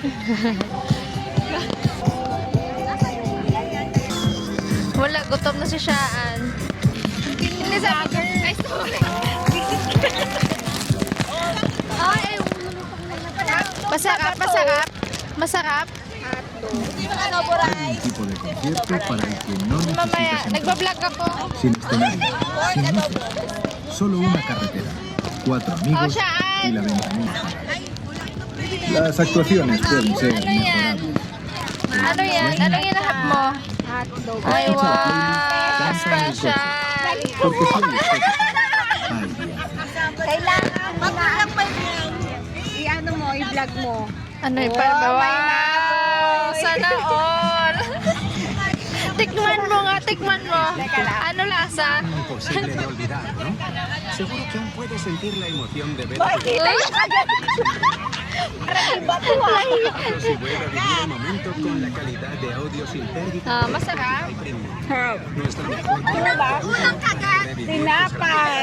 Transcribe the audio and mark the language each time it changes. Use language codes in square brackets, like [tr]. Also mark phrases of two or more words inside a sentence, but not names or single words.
[tl] Wala, gutom na si Shaan. Hindi sa ay, sorry. Ay, masarap, masarap. Masarap. [es] Un tipo de concierto para el que no [tl] Mamaya, [es] necesitas entrar. [tl] nagbablog ako. [es] Sin escenario, sin música, solo una carretera, 4 amigos [tl] Shaan. [es] y la ventanilla. Las actuaciones pueden ser [tl] Ano yan? [es] mejorables. [tl] Ano yan? Ano yung nahap mo? Ay, wow! Special! [es] Porque soy estética. Ay, Dios. [tl] Kailangan mo na. I-ano mo, i-vlog mo. Ano yung parang wow! Sana all! Tikman mo nga, tikman mo. Ano lasa? [es] Imposible de olvidar, ¿no? Seguro que aún puedes sentir la emoción de ver si vuelve a vivir el momento con la calidad de audio sin pérdida. [tl] Masarap. [es] Nuestra mejor [tl] Tinapay.